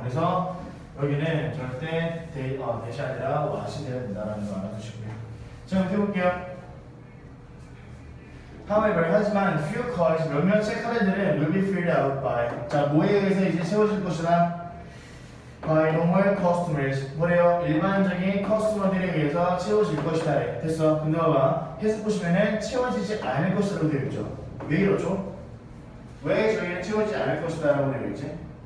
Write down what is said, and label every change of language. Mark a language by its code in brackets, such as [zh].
[ko] 그래서 여기는 절대 대시 아니라 what이 되어야 된다는 거 알아두시고요. 자, 그럼 해볼게요. [en] However, [ko] 하지만 [en] few cards [ko] 몇몇의 카드들은 [en] will be filled out by [ko] 자, 뭐에 의해서 이제 채워질 것이다. [en] by normal customers [ko] 뭐래요? 일반적인 커스터머들에 의해서 채워질 것이다. 됐어. 근데 봐봐. 해석 보시면은 채워지지 않을 것이라고 되어 있죠. 왜 이러죠? 왜 저희는 채워지지 않을 것이다 라고 되어 있지?